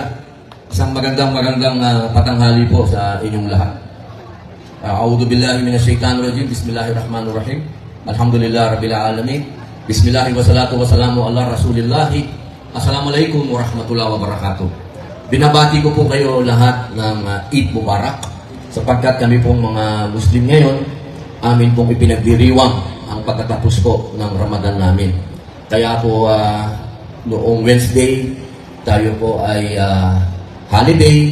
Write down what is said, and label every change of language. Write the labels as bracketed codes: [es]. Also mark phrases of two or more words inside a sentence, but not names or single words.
[tl] Isang magandang patanghali po sa inyong lahat. [ar] أعوذ بالله من الشيطان الرجيم. بسم الله الرحمن الرحيم. الحمد لله رب العالمين. بسم الله والصلاة والسلام على رسول الله. السلام عليكم ورحمة الله وبركاته. [tl] Binabati ko po kayo lahat ng [ar] عيد مبارك [tl] sapagkat kami pong mga Muslim ngayon, amin pong ipinagdiriwang ang pagkatapos po ng Ramadan namin. Kaya po noong Wednesday, tayo po ay holiday.